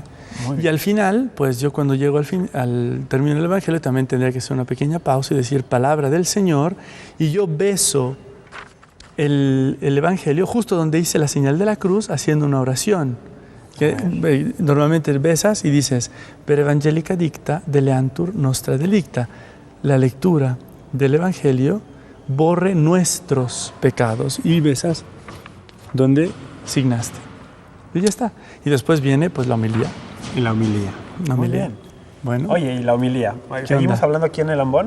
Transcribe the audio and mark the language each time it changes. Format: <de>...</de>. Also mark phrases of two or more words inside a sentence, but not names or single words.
<es>Y al final, pues yo cuando llego al término del Evangelio también tendría que hacer una pequeña pausa y decir palabra del Señor, y yo beso el Evangelio justo donde hice la señal de la cruz haciendo una oración. Que normalmente besas y dices,</es> <la>per evangelica dicta deleantur nostra delicta.</la> <es>La lectura del Evangelio borre nuestros pecados, y besas donde signaste. Y ya está. Y después viene pues la homilía. Y la homilía. Muy bien. Bueno. Oye, ¿y la homilía? ¿Seguimos hablando aquí en el Ambón?</es>